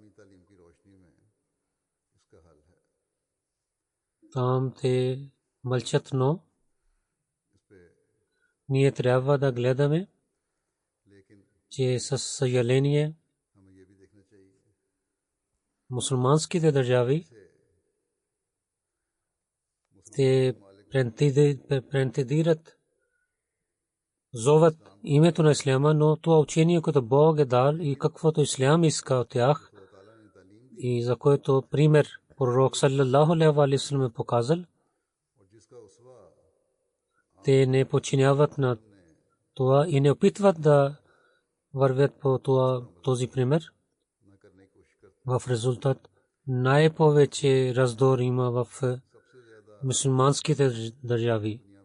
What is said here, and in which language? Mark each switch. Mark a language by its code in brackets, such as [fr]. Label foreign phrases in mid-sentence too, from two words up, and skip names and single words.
[bg] Там те мълчат, но ние трябва да гледаме, че със съжаление мусулманските държави те прентидират, зоват името на исляма, но това учение, което Бог е дал и каквото ислям иска от тях, и за което пример пророк [ar] صلى الله عليه وسلم [bg] е показал, те не подчиняват на това и не опитват да вървят по този пример. В резултат най-повече раздор има в мусулманските държави.